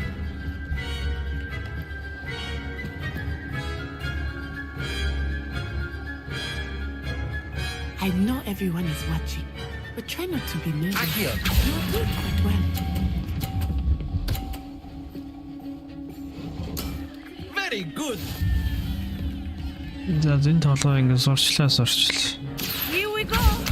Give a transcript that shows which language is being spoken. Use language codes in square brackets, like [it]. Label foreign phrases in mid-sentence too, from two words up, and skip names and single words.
[en] I know everyone is watching, but try not to be nervous. Accio. You're doing quite well. Very good. [mn] За зэн толгой ингэ сурчлаа. [en] Here we go.